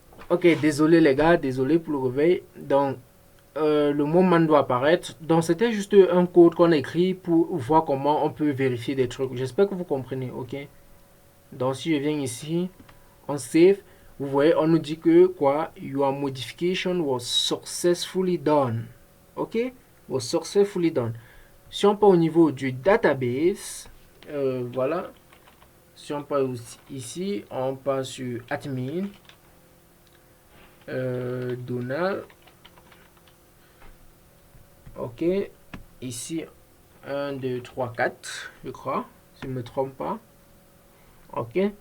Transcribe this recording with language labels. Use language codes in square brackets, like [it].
[fr] Ok, désolé les gars, désolé pour le réveil. Donc, le mot man doit apparaître. Donc, c'était juste un code qu'on a écrit pour voir comment on peut vérifier des trucs. J'espère que vous comprenez, ok? Donc, si je viens ici, on save. Vous voyez, on nous dit que quoi? [en] Your modification was successfully done. Ok? Was successfully done. [fr] Si on part au niveau du database, voilà. Si on part ici, on passe sur admin. Donald. Ok. Ici, 1, 2, 3, 4, je crois. Si je ne me trompe pas. Ok.